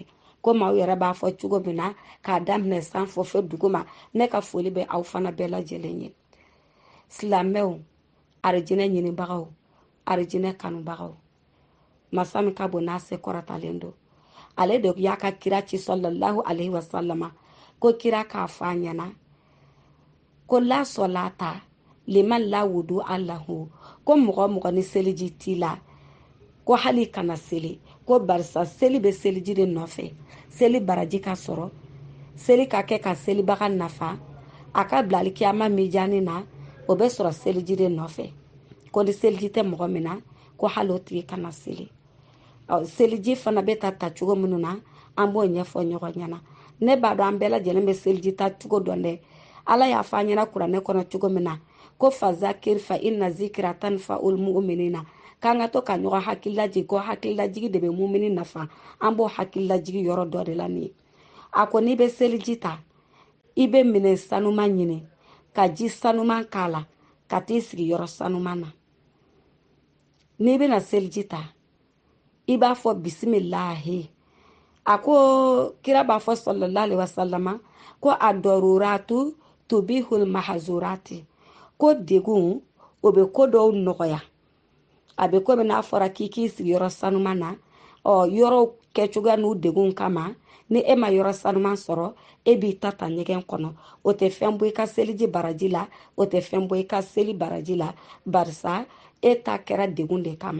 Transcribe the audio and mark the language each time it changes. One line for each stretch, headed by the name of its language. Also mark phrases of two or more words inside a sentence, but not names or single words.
Bambara: Komi aw yɛrɛ b'a fɔ cogo min na, k'a daminɛ sanfɛ fɔ dugu ma, ne ka foli bɛ aw fana bɛɛ lajɛlen ye. Silamɛw, arijinɛ ɲinibagaw, arijinɛ kanubagaw, masa min ka bon n'a se kɔrɔtalen don. Ale de y'a ka kira ci
Arabic: صلى الله عليه وسلم
Bambara: ko kira k'a fɔ a ɲɛna ko
Arabic: لا صلاة لمن لا وضوء له,
Bambara: ko mɔgɔ mɔgɔ ni seliji t'i la ko hali kana seli, ko barisa seli bɛ seliji de nɔfɛ. Seli baraji ka sɔrɔ, seli ka kɛ ka selibaga nafa, a ka bila alikiyama mijaani na, o bɛ sɔrɔ seliji de nɔfɛ. Ko ni seliji tɛ mɔgɔ min na ko hali o tigi kana seli. Seliji fana bɛ ta cogo minnu na an b'o ɲɛfɔ ɲɔgɔn ɲɛna. Ne b'a dɔn an bɛɛ lajɛlen bɛ seliji ta cogo dɔn dɛ. Ala y'a fɔ an ɲɛna kuranɛ kɔnɔ cogo min na ko
Arabic: فذكر فإن الذكرى تنفع المؤمنين.
Bambara: K'an ka to ka ɲɔgɔn hakililajigi, ko hakililajigi de bɛ mumini nafa. An b'o hakililajigi yɔrɔ dɔ de la nin ye. A ko n'i bɛ seliji ta, i bɛ minɛ sanuman ɲini, ka ji sanuman k'a la, ka t'i sigi yɔrɔ sanuman na. N'i bɛna seliji ta, i b'a fɔ bisimilahi. A ko kira b'a fɔ
Arabic: صلى الله عليه وسلم
Bambara: ko
Arabic: الضرورات تبيح المحظورات.
Bambara: Ko degun o bɛ ko dɔw nɔgɔya. A bɛ komi n'a fɔra k'i sigi yɔrɔ sanuman na. Yɔrɔ kɛcogoya n'u degun kama, ni e ma yɔrɔ sanuman sɔrɔ, e b'i ta ɲɛgɛn kɔnɔ. O tɛ fɛn bɔ i ka seliji baraji la, o tɛ fɛn bɔ i ka seli baraji la, barisa e ta kɛra degun de kama.